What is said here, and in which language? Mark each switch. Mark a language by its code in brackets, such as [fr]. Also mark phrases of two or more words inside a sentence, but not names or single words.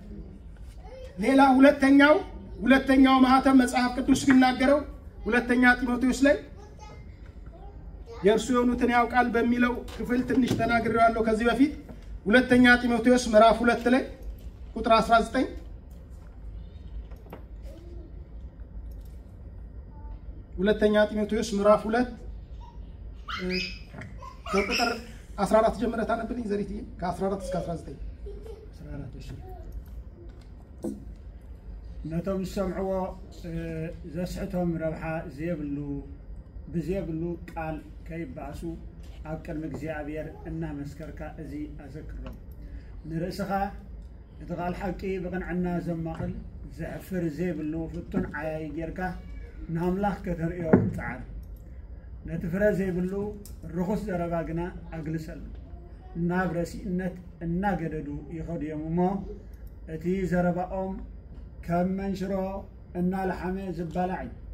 [am] ሌላ ሁለተኛው ማህተም መጽሐፍ ቅዱስ ሲናገረው ሁለተኛ ጢሞቴዎስ ላይ የእርሱ የሆኑትን ያውቃል በሚለው ክፍል ትንሽ ተናግሬዋለሁ ከዚህ በፊት ሁለተኛ ጢሞቴዎስ ምዕራፍ 2 ላይ ቁጥር 19 ሁለተኛ ጢሞቴዎስ ምዕራፍ 2 ከቁጥር 14 ጀምረህ ታነብልኝ ዘሪትዬ ከ14 እስከ 19 [ti] ነቶም ሰምዕዎ ዘስሕቶም ረብሓ ብዘይብሉ ቃል ከይባሱ ኣብ ቅድሚ እግዚአብሔር እናመስከርካ እዚ ኣዘክሮም ንርእስኻ እቲ ቃል ሓቂ ብቕንዕና ዘማቕል ዘሕፍር ዘይብሉ ፍቱን ዓያይ ጌርካ ንኣምላኽ ከተርእዮ ፃዓር ነቲ ፍረ ዘይብሉ ርኹስ ዘረባ ግና ኣግልሰሉ ናብ ረሲእነት እናገደዱ ይኸዱ እዮም እሞ እቲ ዘረባኦም ከም መንሽሮ እናለሓመ ዝባላዕ